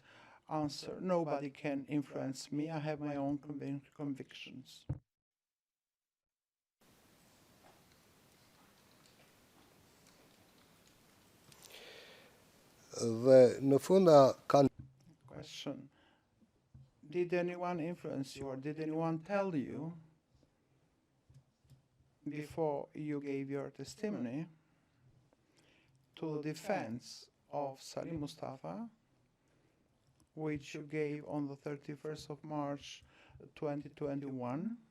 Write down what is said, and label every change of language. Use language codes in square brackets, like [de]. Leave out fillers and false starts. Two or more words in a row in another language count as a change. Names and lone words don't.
[en] Answer, nobody can influence me. I have my own convictions. [sq] Në funda kanë [en] Question, did anyone influence you or did anyone tell you before you gave your testimony to the defense of Salih Mustafa, which you gave on the 31st of March 2021,